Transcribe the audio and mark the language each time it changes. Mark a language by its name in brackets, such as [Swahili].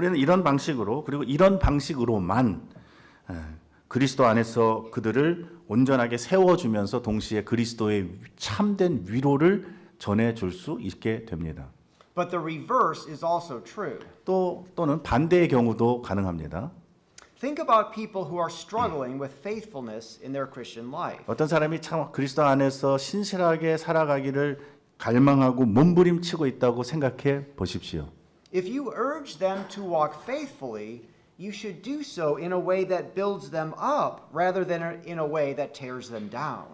[Korean] 우리는 이런 방식으로 그리고 이런 방식으로만 그리스도 안에서 그들을 온전하게 세워주면서 동시에 그리스도의 참된 위로를 전해줄 수 있게 됩니다. [English] But the reverse is also true. [Korean] 또는 반대의 경우도 가능합니다. [English] Think about people who are struggling with faithfulness in their Christian life. [Korean] 어떤 사람이 참 그리스도 안에서 신실하게 살아가기를 갈망하고 몸부림치고 있다고 생각해 보십시오. [English] If you urge them to walk faithfully, you should do so in a way that builds them up rather than in a way that tears them down.